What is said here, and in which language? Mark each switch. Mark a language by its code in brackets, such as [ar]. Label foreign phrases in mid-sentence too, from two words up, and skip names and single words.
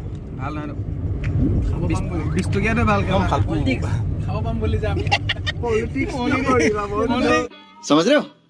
[as] ভাল নহয় 20 টকীয়াতে ভাল ফাল্টু খাব পাম বুলি যাম [hi] समझ रहे हो